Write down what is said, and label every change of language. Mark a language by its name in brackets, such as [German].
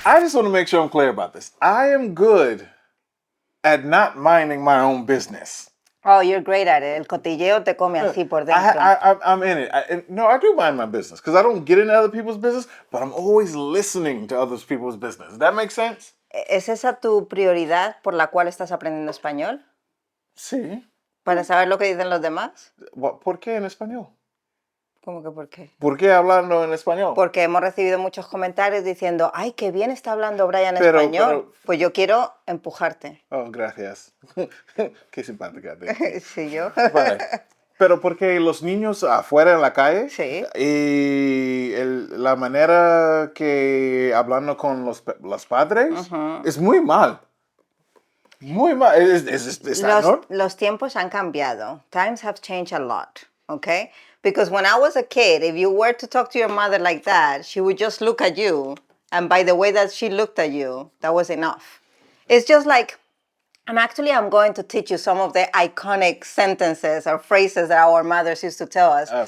[English] I just want to make sure I'm clear about this. I am good at not minding my own business. Oh, you're great at it. [Spanish] El cotilleo te come así por dentro. [English] I'm in it. I do mind my business because I don't get into other people's business, but I'm always listening to other people's business. Does that make sense? [Spanish] ¿Es esa tu prioridad por la cual estás aprendiendo español? Sí. ¿Para saber lo que dicen los demás? ¿Por qué en español? ¿Cómo que por qué? ¿Por qué hablando en español? Porque hemos recibido muchos comentarios diciendo, ay, qué bien está hablando Bryan español. Pues yo quiero empujarte. Oh, gracias. Qué simpática. Sí, yo. Vale. Pero porque los niños afuera en la calle sí. Y la manera que hablando con los padres es muy mal. Muy mal. Los tiempos han cambiado. [English] Times have changed a lot, okay? Because when I was a kid, if you were to talk to your mother like that, she would just look at you. And by the way that she looked at you, that was enough. It's just like, I'm going to teach you some of the iconic sentences or phrases that our mothers used to tell us.